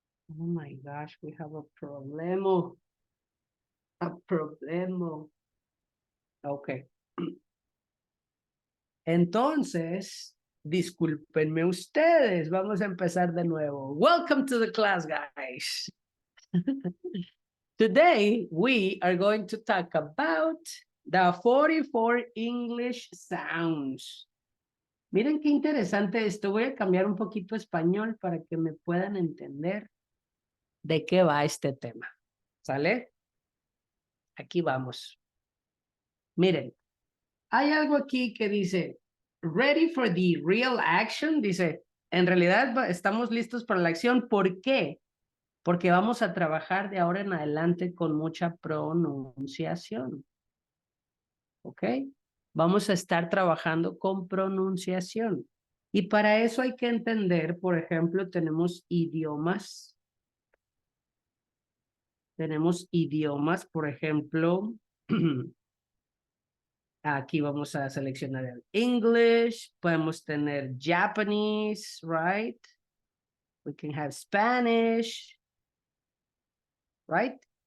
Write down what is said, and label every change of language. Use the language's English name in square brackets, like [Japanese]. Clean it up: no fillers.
[English] Oh my gosh, we have a problemo. A problemo. Ok. [Spanish] Entonces, discúlpenme ustedes. Vamos a empezar de nuevo. [English] Welcome to the class, guys. Today, we are going to talk about the 44 English sounds. [Spanish] Miren qué interesante esto. Voy a cambiar un poquito español para que me puedan entender de qué va este tema. ¿Sale? Aquí vamos. Miren, hay algo aquí que dice, ready for the real action. Dice, en realidad estamos listos para la acción. ¿Por qué? Porque vamos a trabajar de ahora en adelante con mucha pronunciación. ¿Ok? Vamos a estar trabajando con pronunciación. Y para eso hay que entender, por ejemplo, tenemos idiomas. Tenemos idiomas, por ejemplo, aquí vamos a seleccionar el English, podemos tener Japanese, right? [English] We can have Spanish, right?